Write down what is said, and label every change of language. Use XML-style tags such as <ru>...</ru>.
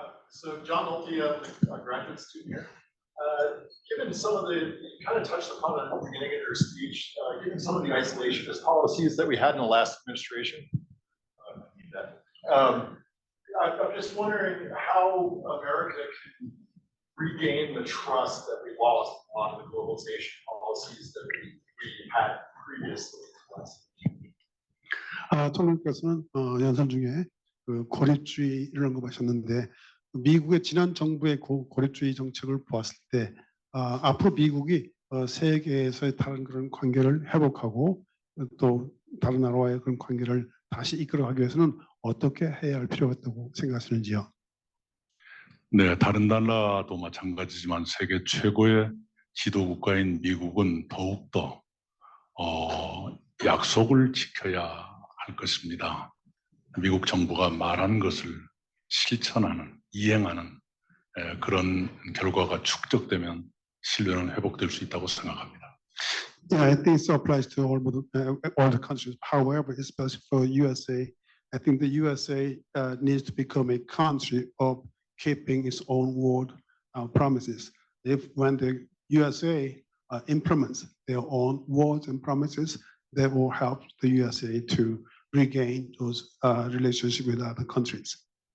<en>So John Nolte, a graduate student here. Given some of the, you kind of touched upon it at the beginning of your speech, given some of the isolationist policies that we had in the last administration. I'm just wondering how America can regain the trust that we lost on the globalization policies that we had previously.</en> <ko>총리께서는 연설 중에 그 고립주의 이런 거 하셨는데 미국의 지난 정부의 고립주의 정책을 보았을 때 앞으로 미국이 세계에서의 다른 그런 관계를 회복하고 또 다른 나라와의 그런 관계를 다시 이끌어가기 위해서는 어떻게 해야 할 필요가 있다고 생각하시는지요? 네, 다른 나라도 마찬가지지만 세계 최고의 지도 국가인 미국은 더욱더 약속을 지켜야 할 것입니다. 미국 정부가 말한 것을 실천하는, 이행하는 그런 결과가 축적되면 신뢰는 회복될 수 있다고 생각합니다.</ko> <en>Yeah, I think it applies to all the countries. However, especially for USA, I think the USA needs to become a country of keeping its own word promises. When the USA implements their own words and promises, that will help the USA to regain those relationships with other countries.</en>